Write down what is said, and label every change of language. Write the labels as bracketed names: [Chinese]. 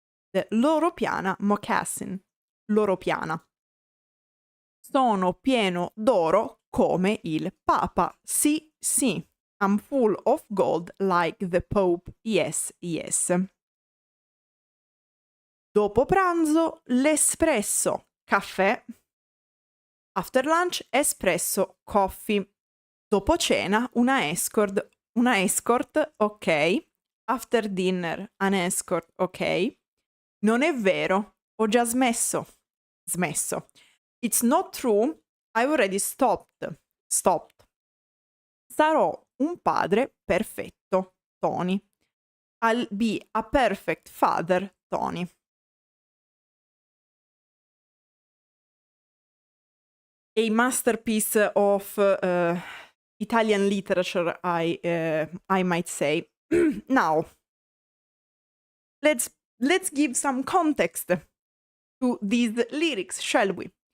[English] The loro piana mocassin. Loro piana. [Italian] Sono pieno d'oro come il Papa. Sì, sì. [English] I'm full of gold like the Pope. Yes, yes. [Italian] Dopo pranzo, l'espresso, caffè. [English] After lunch, espresso, coffee. [Italian] Dopo cena, una escort Una escort, ok. [English] After dinner, an escort, ok. [Italian] Non è vero, ho già smesso. Smesso. [English] It's not true, I've already stopped. Stopped. [Italian] Sarò un padre perfetto, Tony. [English] I'll be a perfect father, Tony. A masterpiece of Italian literature, I might say. Now, let's give some context to these lyrics, shall we?